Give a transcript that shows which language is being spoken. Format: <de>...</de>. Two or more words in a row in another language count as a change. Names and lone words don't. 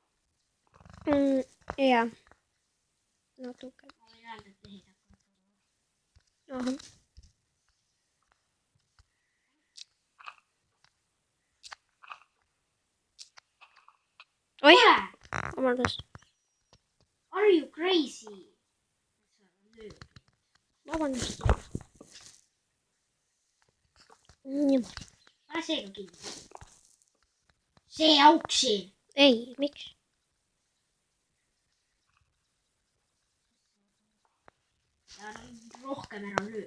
<et>Jaa. Natuke. Ma võin öelda, et lehid hakkavad. Ahah. Oi! Vabandust.</et> <en>Are you crazy?</en> <et>Vabandust. Niimoodi. pane see ka kinni. See auk siin. Ei, miks? Ja rohkem ära löö.</et>